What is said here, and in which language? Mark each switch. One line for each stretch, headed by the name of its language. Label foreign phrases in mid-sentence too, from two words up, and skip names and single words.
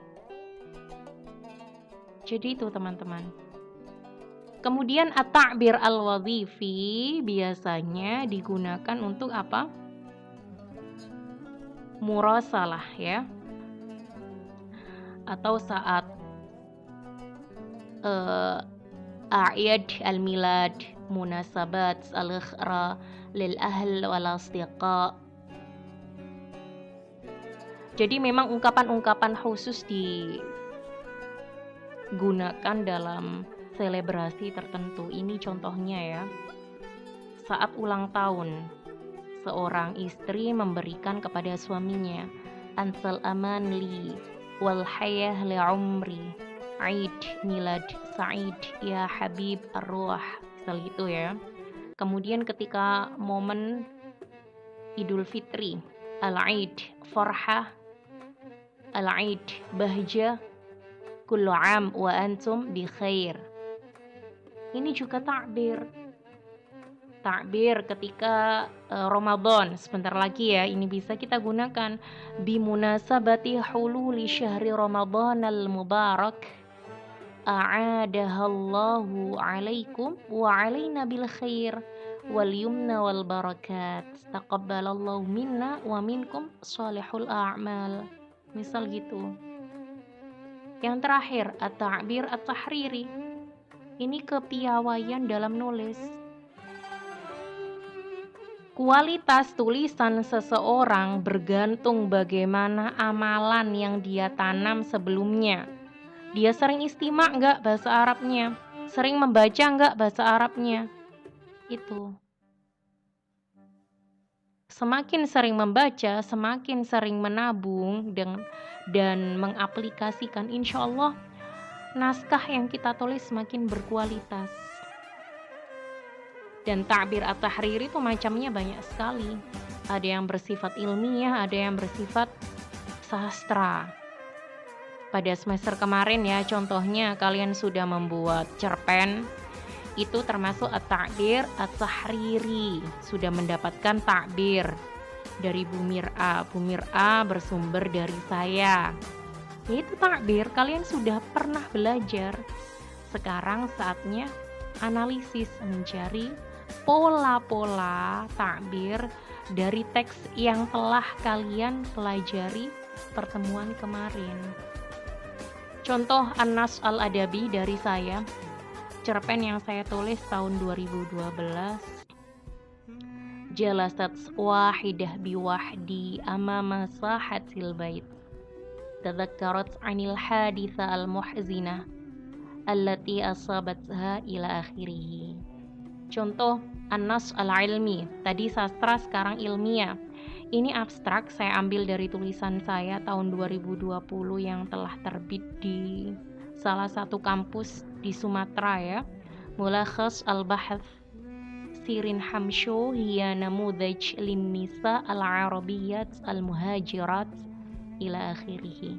Indonesian: Jadi itu teman-teman. Kemudian
Arabic: التعبير الوظيفي
Indonesian: biasanya digunakan untuk apa? Murasalah ya. Atau saat
Arabic: أعياد الميلاد، مناسبات الأخرى للأهل والأصدقاء.
Indonesian: Jadi memang ungkapan-ungkapan khusus digunakan dalam selebrasi tertentu. Ini contohnya ya. Saat ulang tahun, seorang istri memberikan kepada suaminya,
Arabic: أنت الأمان لي والحياة لعمري، عيد ميلاد سعيد يا حبيب الروح,
Indonesian: misal gitu ya. Kemudian ketika momen Idul Fitri,
Arabic: العيد فرحة، العيد بهجة، كل عام وأنتم بخير.
Indonesian: Ini juga takbir ketika Ramadan sebentar lagi ya, ini bisa kita gunakan
Arabic: بمناسبة حلول شهر رمضان المبارك أعاده الله عليكم وعلينا بالخير واليمن والبركات تقبل الله منا ومنكم صالح الأعمال,
Indonesian: misal gitu. Yang terakhir
Arabic: التعبير التحريري,
Indonesian: ini kepiawaian dalam nulis. Kualitas tulisan seseorang bergantung bagaimana amalan yang dia tanam sebelumnya. Dia sering istimak nggak bahasa Arabnya? Sering membaca nggak bahasa Arabnya? Itu. Semakin sering membaca, semakin sering menabung dan mengaplikasikan,
Arabic: إن شاء الله
Indonesian: naskah yang kita tulis semakin berkualitas. Dan
Arabic: تعبير التحريري
Indonesian: itu macamnya banyak sekali. Ada yang bersifat ilmiah, ada yang bersifat sastra. Pada semester kemarin ya, contohnya kalian sudah membuat cerpen, itu termasuk
Arabic: التعبير التحريري,
Indonesian: sudah mendapatkan takbir dari Bu Mir'a. Bu Mir'a bersumber dari saya. Itu takbir, kalian sudah pernah belajar. Sekarang saatnya analisis, mencari pola-pola takbir dari teks yang telah kalian pelajari pertemuan kemarin. Contoh
Arabic: النص الأدبي
Indonesian: dari saya, cerpen yang saya tulis tahun 2012.
Arabic: جلست وحيدة بوحدي أمام ساحة البيت، تذكرت عن الحادثة المحزنة التي أصابتها إلى آخره.
Indonesian: Contoh
Arabic: النص العلمي,
Indonesian: tadi sastra sekarang ilmiah. Ini abstrak, saya ambil dari tulisan saya tahun 2020 yang telah terbit di salah satu kampus di Sumatera ya.
Arabic: ملخص البحث سيرين حمشو هي نموذج للنساء العربيات المهاجرات إلى آخره.